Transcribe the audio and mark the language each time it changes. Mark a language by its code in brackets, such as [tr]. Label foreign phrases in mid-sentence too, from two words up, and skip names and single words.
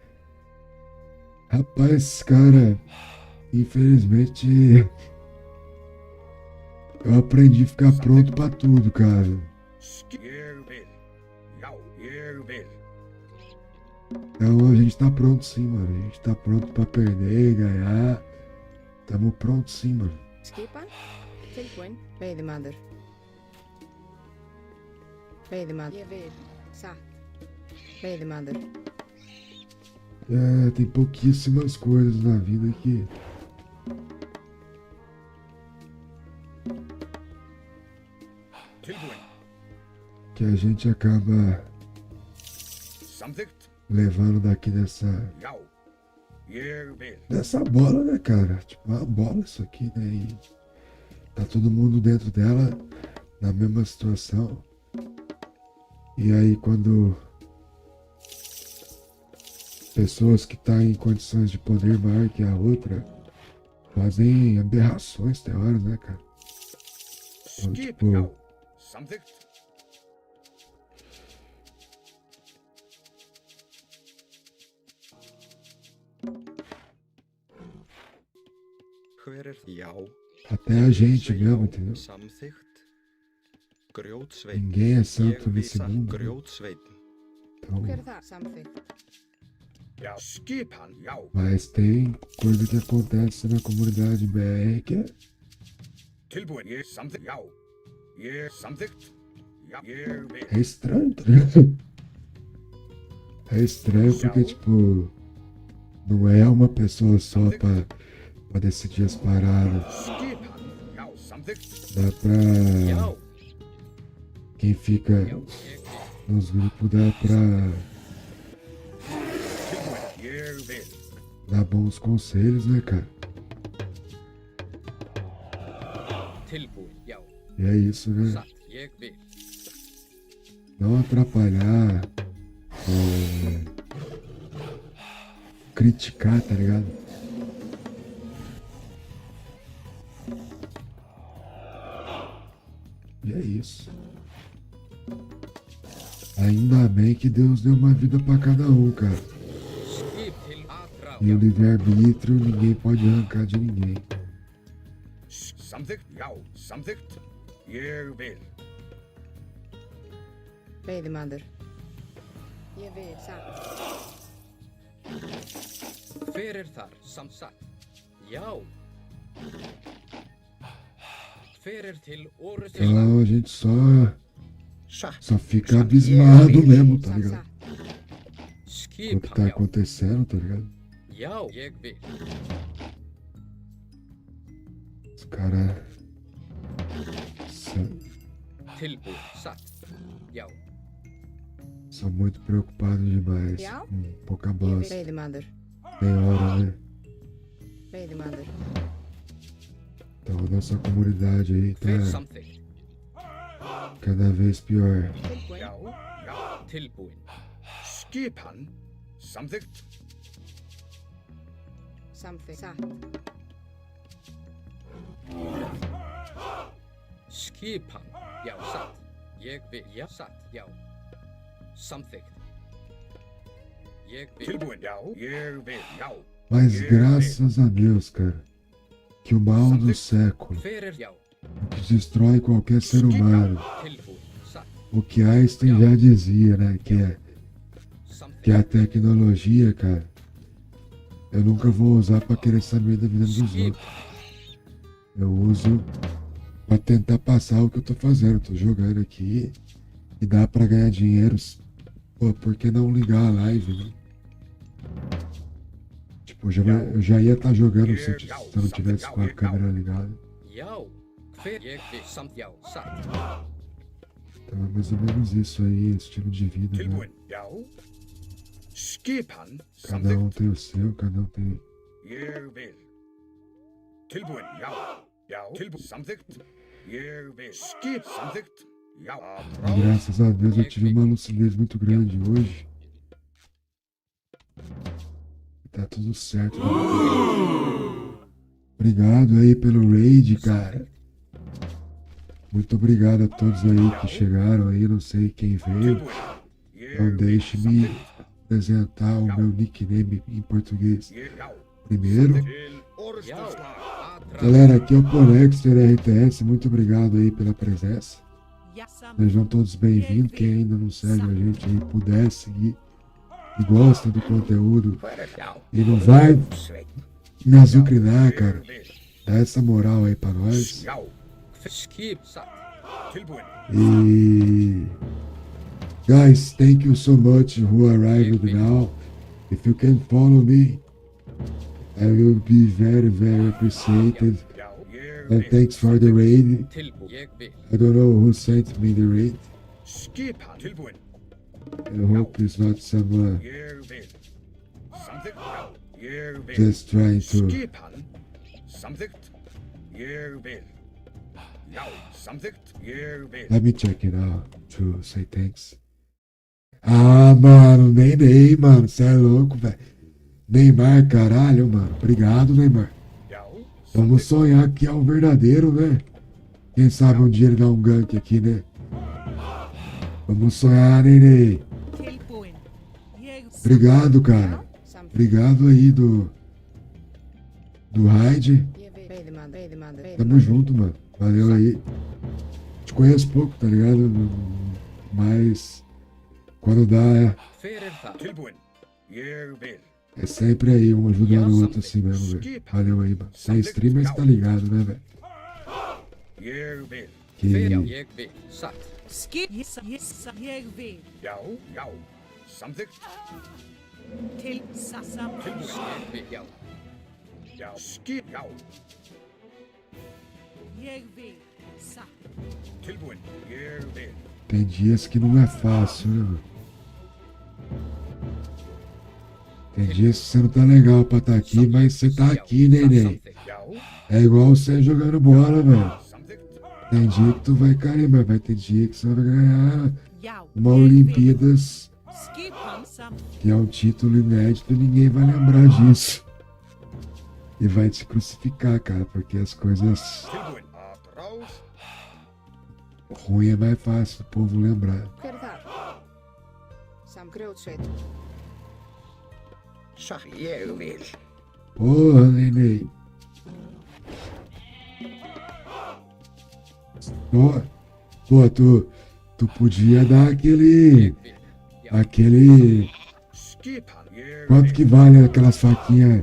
[pt] Rapaz, cara, infelizmente eu aprendi a ficar pronto pra tudo, cara. Então a gente tá pronto sim, mano. A gente tá pronto pra perder, ganhar. Tamo pronto sim, mano. [en] Pay the mother. Pay the mother. Pay the mother. [pt] Tem pouquíssimas coisas na vida que a gente acaba levando daqui dessa bola, né, cara? Tipo, uma bola isso aqui, né? E tá todo mundo dentro dela, na mesma situação. E aí quando pessoas que estão em condições de poder maior que a outra fazem aberrações, tem horas, né, cara? Então, [is] Skip. [pt] tipo, [is] Já. Samþykkt. Hver er já? [pt] até a gente mesmo, entendeu? [is] Samþykkt. Grjótsveinn. [pt] Ninguém é santo [is] Ég [pt] nesse [is] vísa [pt] mundo. [is] grjótsveinn. [pt] Então, [is] Hver er það? Samþykkt. Já. Skipan. Já. [pt] mas tem coisa que acontece na comunidade BR que é [is] Tilbúin. Ég samþykkt. Já. Ég samþykkt. Já. Ég vil. [pt] É estranho, tá ligado? É estranho porque, tipo, não é uma pessoa só pra decidir as paradas. [is] Skipan. Já. Samþykkt. [pt] Dá pra. [is] Já. [pt] Quem fica [is] Já. Ég vil. [pt] nos grupos dá pra [is] Tilbúin. Ég vil. [pt] dar bons conselhos, né, cara? [is] Tilbúin. Já. [pt] E é isso, né? [is] Satt. Ég vil. [pt] Não atrapalhar, criticar, tá ligado? E é isso. Ainda bem que Deus deu uma vida pra cada um, cara. [is] Skip til Atrás. [pt] E o livre-arbítrio ninguém pode arrancar de ninguém. [is] Samþykkt. Já. Samþykkt. Ég vil. Veiðimaður. Ég vil. Satt. Hver er þar? Samsatt. Já. Hver er til orustu [pt] Então a gente [is] Satt. [pt] só fica abismado [is] Ég [pt] mesmo, [is] vil. [pt] tá [is] Satt, [pt] ligado? [is] satt. [pt] O [is] Skip. [pt] que tá [is] Já. [pt] acontecendo, tá ligado? [is] Já. Ég vil. [pt] Os caras. [is] Tilbúin. Satt. Já. [pt] São muito preocupados demais. [is] Já? [pt] Com pouca [is] Ég vil. [pt] bosta. [is] Veiðimaður. [pt] Tem hora, né? [is] Veiðimaður. [pt] Então a nossa comunidade aí [is] Hver [pt] tá [is] samþykkt. [pt] cada vez pior. [is] Tilbúin. Já. Já. Tilbúin. Skipan. Samþykkt. Samþykkt. Satt. Skipan. Já. Satt. Ég vil. Já. Satt. Já. Samþykkt. Ég vil. Tilbúin. Já. Ég vil. Já. [pt] Mas graças a Deus, cara, que o mal do século, [is] Hver er já. [pt] o que destrói qualquer ser humano, [is] Tilbúin. Satt. [pt] o que Einstein já dizia, né? Que a [is] Samþykkt. [pt] tecnologia, cara, eu nunca vou usar pra querer saber da vida dos [is] Skip. [pt] outros. Eu uso pra tentar passar o que eu tô fazendo. Tô jogando aqui e dá pra ganhar dinheiro. Pô, por que não ligar a live, né? Tipo, eu já ia estar jogando se eu não tivesse com a câmera ligada. [is] Já. Hver. Ég vil. Samt. Já. Satt. [pt] Então é mais ou menos isso aí, estilo de vida, né? [is] Tilbúin. Já. Skipan. [pt] Cada um [is] Samþykkt. [pt] tem o seu, cada um tem. [is] Ég vil. Tilbúin. Já. Já. Tilbúin. Samþykkt. Ég vil. Skip. Samþykkt. Já. [pt] E graças a Deus eu tive uma lucidez muito grande hoje. E tá tudo certo. Né? Obrigado aí pelo raid, cara. Muito obrigado a todos aí que chegaram aí, não sei quem veio. [is] Tilbúin. Ég [pt] Não [is] vil. [pt] deixe-me [is] Samþykkt. [pt] apresentar o meu nickname em português. [is] Já. [pt] Primeiro, [is] Til orustuslag. [pt] Atrás. galera, aqui é o Ponexter RTS, muito obrigado aí pela presença. [is] Já. Samþykkt. [pt] Sejam todos bem-vindos. Quem ainda não segue a gente aí, puder seguir e gosta do conteúdo [is] Hver er já. [pt] e não vai [is] Sveinn. [pt] me azucrinar, cara, [is] Ég vil. [pt] dá essa moral aí pra nós. [is] Já. Skip. Satt. Tilbúin. [en] E guys, thank you so much who arrived now. If you can follow me, I will be very, very appreciated. [is] Já. Ég [en] And [is] vil. [en] thanks for the raid. [is] Tilbúin. Ég vil. [en] I don't know who sent me the raid. [is] Skipan. Tilbúin. [en] I hope it's not someone [is] Ég vil. Samþykkt. Já. Ég vil. [en] just trying to. [is] Skipan. Samþykkt. Ég vil. Já, samþykkt. Ég vil. [en] Let me check it out to say thanks. [pt] Ah, mano, Nenê, mano, cê é louco, velho. Neymar, caralho, mano. Obrigado, Neymar. [is] Já, [pt] Vamos sonhar que é o verdadeiro, né? Quem sabe um dia ele dá um gank aqui, né? Vamos sonhar, Nenê. [is] Tilbúin. Ég [pt] Obrigado, cara. [is] Samþykkt. [pt] Obrigado aí do raid. [is] Ég vil. Veiðimaður. [pt] Tamo junto, mano. Valeu aí. Te conheço pouco, tá ligado? Mas quando dá, [is] Hver það? tilbúin. Ég vil. [pt] é sempre aí, um ajudando o outro assim mesmo, velho. Valeu aí, mano. Você é streamer, você tá ligado, né, velho? [is] Ég vil. Hver, já, [pt] Que [is] ég vil. Satt. skip. Ég vil. Já, já, samþykkt. Til samþykkt. Ég vil, já. Já, skip. Já, Ég vil. Satt. tilbúin. Ég vil. [pt] tem dias que não é fácil, né, mano? Tem dias que você não tá legal pra tá aqui, mas você tá aqui, neném. [is] Já, [pt] É igual você jogando bola, velho. [is] samþykkt. [pt] Tem dia que tu vai cair, mas vai ter dia que você vai ganhar [is] Já. [pt] uma [is] ég vil. [pt] Olimpíadas, [is] Skip hann samþykkt. [pt] que é um título inédito e ninguém vai lembrar disso. E vai te crucificar, cara, porque as coisas [is] Tilbúin. Atrás. [pt] ruins é mais fácil do povo lembrar. [is] Hver er það? Grjótsveit. Já, ég vil. [pt] Porra, neném. Pô, tu podia dar aquele. [is] Skip hann. Ég [pt] Quanto [is] vil. [pt] que vale aquelas faquinhas